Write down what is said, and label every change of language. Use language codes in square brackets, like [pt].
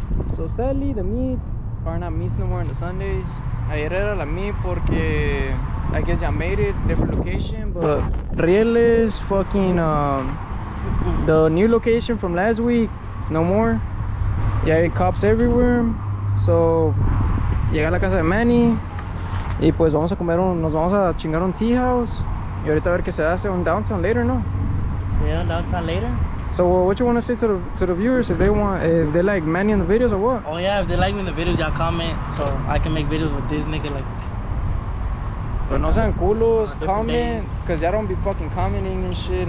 [en] So sadly, the meets are not meets no more on the Sundays. Ayer era la meet porque I guess I made it different location, but Rieles fucking the new location from last week, no more. [es] Ya hay [en] cops everywhere. [es] So llegué a la casa de Manny y pues vamos a comer nos vamos a chingar un tea house y ahorita a ver qué se hace un [en] downtown later, [es] no? [en] Yeah, downtown later. So what you want to say to the viewers if they like Manny in the videos or what? Oh yeah, if they like me in the videos, y'all comment so I can make videos with this nigga like. But [es] no sean culos, [en] comment, cause y'all don't be fucking commenting and shit.